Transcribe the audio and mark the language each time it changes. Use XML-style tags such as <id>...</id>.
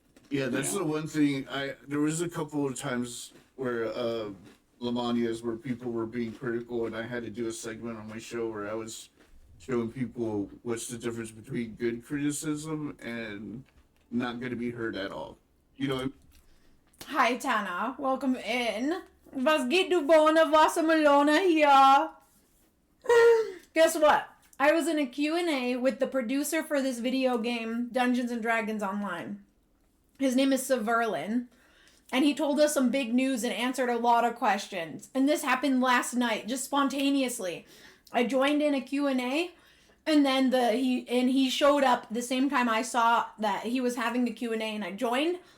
<en>Yeah, that's the one thing. There was a couple of times where Lamanias where people were being critical, and I had to do a segment on my show where I was showing people what's the difference between good criticism and not going to be heard at all. You know. Hi, Tana. Welcome in.</en> <de>Was geht du Bohne, Wassermelone hier?</de> <en>Guess what? I was in a Q&A with the producer for this video game, Dungeons & Dragons Online. His name is Severlin. And he told us some big news and answered a lot of questions. And this happened last night, just spontaneously. I joined in a Q&A, and then he showed up the same time I saw that he was having the Q&A, and I joined.</en>